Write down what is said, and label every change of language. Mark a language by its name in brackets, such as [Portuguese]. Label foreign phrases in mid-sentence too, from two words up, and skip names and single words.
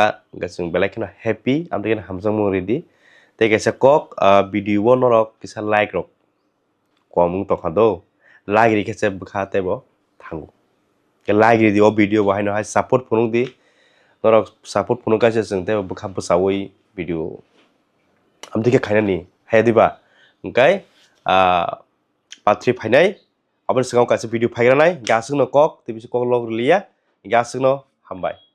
[Kok Borok] gasung belai khena happy amde hamjak mung ready te kaisa kok video bo norok kisa like rok komung tokha do like ri kese bkha te bo thangu ke like ri o video bo haino hai support phunung di norok support phunung kaise chung te bkha bsawoi video amdike khainani hayadiba ongkhai pathri phainai abar sigangao kase video phaigranai gasongno kok tibisi kok log liya gasongno hambai